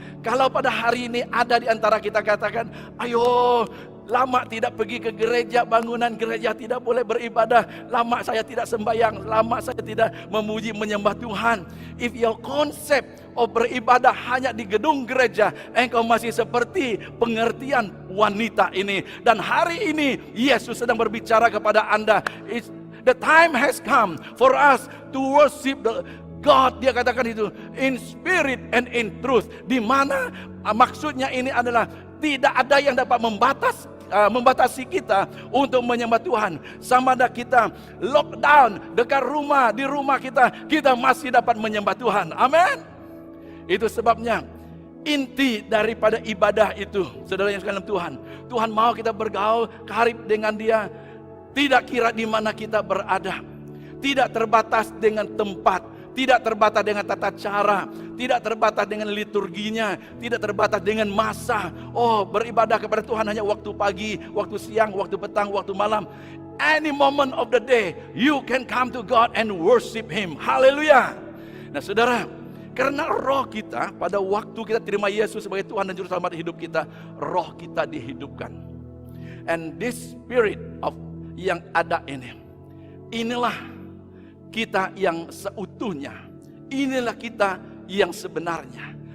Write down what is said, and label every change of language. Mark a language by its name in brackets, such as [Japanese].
[Malay] Kalau pada hari ini ada di antara kita katakan, ayo, lama tidak pergi ke gereja, bangunan gereja tidak boleh beribadah, lama saya tidak sembahyang, lama saya tidak memuji menyembah Tuhan. If your concept of beribadah hanya di gedung gereja, engkau masih seperti pengertian wanita ini. Dan hari ini Yesus sedang berbicara kepada Anda. [English] The time has come for us to worship the God. Dia katakan itu in spirit and in truth. [Malay] Di mana maksudnya ini adalah tidak ada yang dapat membatasi kita untuk menyembah Tuhan. Sama ada kita lockdown dekat rumah, di rumah kita masih dapat menyembah Tuhan. Amin. Itu sebabnya inti daripada ibadah itu, saudara yang sekalian Tuhan, Tuhan mau kita bergaul karib dengan Dia, tidak kira di mana kita berada, tidak terbatas dengan tempat, tidak terbatas dengan tata cara, tidak terbatas dengan liturginya, tidak terbatas dengan masa. Oh, beribadah kepada Tuhan hanya waktu pagi, waktu siang, waktu petang, waktu malam. [English] Any moment of the day, you can come to God and worship Him. [Malay] Haleluya. Nah saudara, karena roh kita, pada waktu kita terima Yesus sebagai Tuhan dan Juru Selamat hidup kita, roh kita dihidupkan. And this spirit of yang ada ini, inilah kita yang seutuhnya, inilah kita yang sebenarnya.